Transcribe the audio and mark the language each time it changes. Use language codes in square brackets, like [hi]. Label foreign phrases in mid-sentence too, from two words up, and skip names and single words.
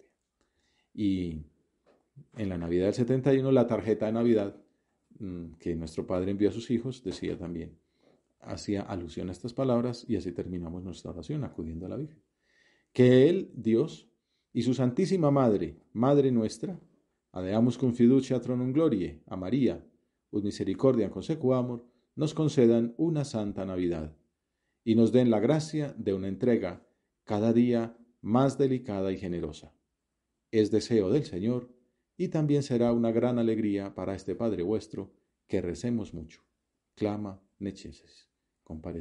[es] Y en la Navidad del 71, la tarjeta de Navidad que nuestro Padre envió a sus hijos decía también, hacía alusión a estas palabras, y así terminamos nuestra oración acudiendo a la Virgen. Que Él, Dios, y su Santísima Madre, Madre nuestra, [la] adeamus con fiducia tronum gloriae, [es] a María, [la] ut misericordia consequamur, [es] nos concedan una santa Navidad y nos den la gracia de una entrega cada día más delicada y generosa. Es deseo del Señor y también será una gran alegría para este Padre vuestro que recemos mucho. [la] Clama neceses.